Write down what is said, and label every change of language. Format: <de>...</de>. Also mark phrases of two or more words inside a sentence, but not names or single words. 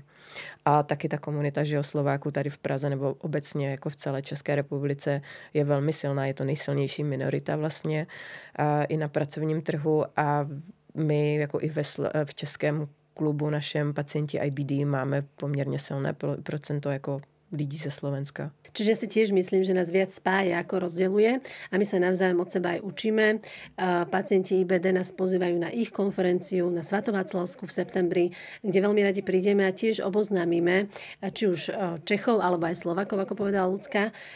<cs>A taky ta komunita, že Slováků tady v Praze nebo obecně jako v celé České republice je velmi silná, je to nejsilnější minorita vlastně i na pracovním trhu a my jako i v českém klubu našem pacienti IBD máme poměrně silné procento jako lidí ze Slovenska.</cs> <sk>Čiže si tiež myslím, že nás viac spája ako rozdeľuje a my sa navzájom od seba aj učíme. Pacienti IBD nás pozývajú na ich konferenciu na Svatováclavsku v septembri, kde veľmi radi prídeme a tiež oboznámime či už Čechov alebo aj Slovákov, ako povedala Ľudská,</sk>